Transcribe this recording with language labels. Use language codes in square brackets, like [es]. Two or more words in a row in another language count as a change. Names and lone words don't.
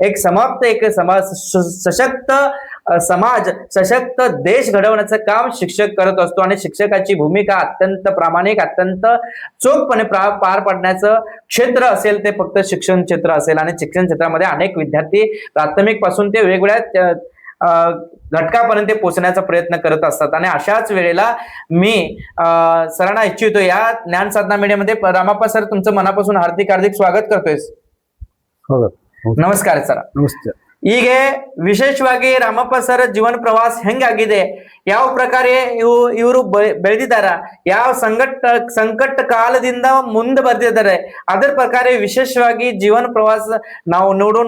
[mr] एक समाप्त एक समाज सशक्त समाज, सशक्त देश घडवण्याचं काम शिक्षक करत असतो आणि शिक्षकाची भूमिका अत्यंत प्रामाणिक, अत्यंत चोखपणे पार पाडण्याचं क्षेत्र असेल ते फक्त शिक्षण क्षेत्र असेल. आणि शिक्षण क्षेत्रामध्ये अनेक विद्यार्थी प्राथमिक पासून ते वेगवेगळ्या घटकापर्यंत पोहोचण्याचा प्रयत्न करत असतात. आणि अशाच वेळेला मी सरांना इच्छितो या ज्ञान साधना मीडियामध्ये. रामाप्पा सर, तुमचं मनापासून हार्दिक हार्दिक स्वागत करतोय. [kn] ನಮಸ್ಕಾರ ಸರ್. ನಮಸ್ತೆ. ಹೀಗೆ ವಿಶೇಷವಾಗಿ ರಾಮಪ್ಪ ಸರ್ ಜೀವನ ಪ್ರವಾಸ ಹೆಂಗಾಗಿದೆ, ಯಾವ ಪ್ರಕಾರ ಇವರು ಬೆಳೆದಿದ್ದಾರ, ಯಾವ ಸಂಕಟ ಕಾಲದಿಂದ ಮುಂದೆ ಬರ್ದಿದ್ದಾರೆ, ಅದರ ಪ್ರಕಾರ ವಿಶೇಷವಾಗಿ ಜೀವನ ಪ್ರವಾಸ ನಾವು ನೋಡೋಣ.